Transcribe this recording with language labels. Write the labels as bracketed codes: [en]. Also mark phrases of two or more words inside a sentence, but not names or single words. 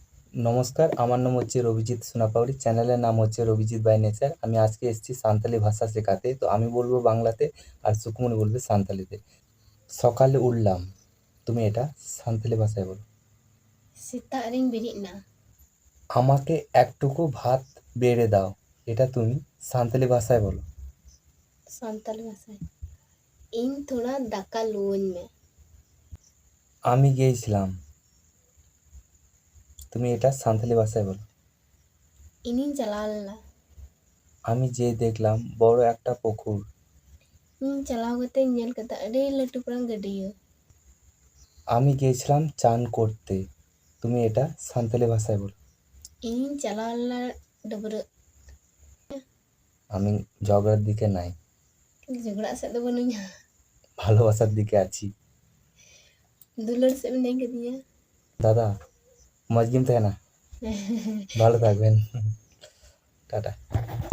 [bn] নমস্কার, আমার নাম হচ্ছে রবিজিৎ সোনাপাউড়ি। চ্যানেলের নাম হচ্ছে রবিজিৎ বাই নেচার। আমি আজকে এসেছি সাঁওতালি ভাষা শেখাতে। তো আমি বলবো বাংলাতে আর সুকুমনি বলবে সাঁওতালিতে। সকালে উঠলাম, তুমি এটা সাঁওতালি ভাষায় বলো। [sat] সেতাগ ᱨᱤᱧ ᱵᱮᱨᱮᱫ ᱮᱱᱟ। [bn] আমাকে একটুকু ভাত বেড়ে দাও, এটা তুমি সাঁওতালি ভাষায় বলো। [sat] ᱥᱟᱱᱛᱟᱞᱤ ᱵᱷᱟষᱟ ᱤᱧ ᱛᱷᱚᱲᱟ ᱫᱟᱠᱟ ᱞᱩᱣᱟᱹᱧ ᱢᱮ। [bn] আমি গিয়েছিলাম, তুমি এটা সাঁওতালি ভাষায় বলো। [sat] ᱤᱧᱤᱧ ᱪᱟᱞᱟᱣ ᱞᱮᱱᱟ। [bn] আমি যে দেখলাম বড় একটা পুকুর। [sat] ᱤᱧ ᱪᱟᱞᱟᱣ ᱠᱟᱛᱮᱧ ᱧᱮᱞ ᱠᱮᱫᱟ ᱟᱹᱰᱤ ᱞᱟᱹᱴᱩ ᱯᱟᱨᱟᱝ ᱜᱟᱹᱰᱭᱟᱹ। [bn] আমি গিয়েছিলাম চান করতে, তুমি এটা সাঁওতালি ভাষায় বলো। [sat] ᱤᱧᱤᱧ ᱪᱟᱞᱟᱣ ᱞᱮᱱᱟ ᱰᱟᱹᱵᱽᱨᱟᱹᱜ। [bn] আমি ঝগড়ার দিকে নাই, [sat] ᱡᱷᱚᱜᱽᱲᱟᱜ ᱥᱮᱫ ᱫᱚ ᱵᱟᱹᱱᱩᱧᱟ, [bn] ভালোবাসার দিকে আছি। [sat] ᱫᱩᱞᱟᱹᱲ ᱥᱮᱫ ᱢᱤᱱᱟᱹᱧ ᱠᱟᱫᱤᱧᱟ। [bn] দাদা, মজগিম থাকে না, ভালো থাকবেন। টাটা।